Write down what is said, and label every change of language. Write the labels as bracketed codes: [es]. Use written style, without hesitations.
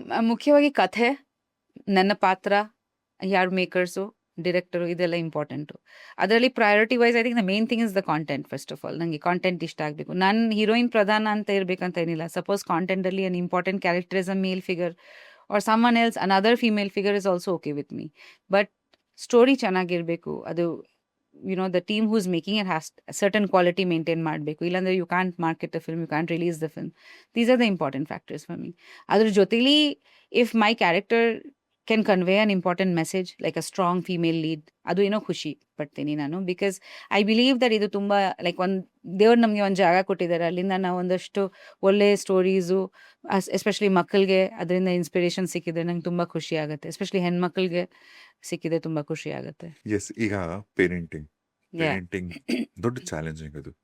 [kn] ಮುಖ್ಯವಾಗಿ ಕಥೆ, ನನ್ನ ಪಾತ್ರ, ಯಾರು ಮೇಕರ್ಸು, ಡಿರೆಕ್ಟರು, ಇದೆಲ್ಲ ಇಂಪಾರ್ಟೆಂಟು. ಅದರಲ್ಲಿ [en] Priority wise I think the main thing is the content. First of all [kn] ನನಗೆ ಕಾಂಟೆಂಟ್ ಇಷ್ಟ ಆಗಬೇಕು. ನಾನು ಹೀರೋಯಿನ್ ಪ್ರಧಾನ ಅಂತ ಇರಬೇಕಂತ ಏನಿಲ್ಲ. [en] Suppose ಕಾಂಟೆಂಟಲ್ಲಿ an important character is a male figure or someone else another female figure is also okay with me. [kn] But story ಚೆನ್ನಾಗಿರಬೇಕು. ಅದು [en] the team who's making it has a certain quality maintain [kn] ಮಾಡಬೇಕು. ಇಲ್ಲಾಂದ್ರೆ [en] you can't market the film, you can't release the film. These are the important factors for me. [kn] ಅದ್ರ ಜೊತೆಲಿ [en] if my character can convey an important message like a strong female lead, [kn] ಅದು ಏನೋ ಖುಷಿ ಪಡ್ತೀನಿ ನಾನು. [en] because I believe that [kn] ಇದು ತುಂಬ like ದೇವ್ರು ನಮಗೆ ಒಂದು ಜಾಗ ಕೊಟ್ಟಿದ್ದಾರೆ, ಅಲ್ಲಿಂದ ನಾವು ಒಂದಷ್ಟು ಒಳ್ಳೆ ಸ್ಟೋರೀಸು, ಎಸ್ಪೆಷಲಿ ಮಕ್ಕಳಿಗೆ ಅದರಿಂದ ಇನ್ಸ್ಪಿರೇಷನ್ ಸಿಕ್ಕಿದ್ರೆ ನಂಗೆ ತುಂಬ ಖುಷಿ ಆಗುತ್ತೆ. ಎಸ್ಪೆಷಲಿ ಹೆಣ್ಮಕ್ಳಿಗೆ ಸಿಕ್ಕಿದೆ ತುಂಬ ಖುಷಿ ಆಗುತ್ತೆ. ಎಸ್, ಈಗ ಪೇರೆಂಟಿಂಗ್ ದೊಡ್ಡ ಚಾಲೆಂಜಿಂಗ್ ಅದು.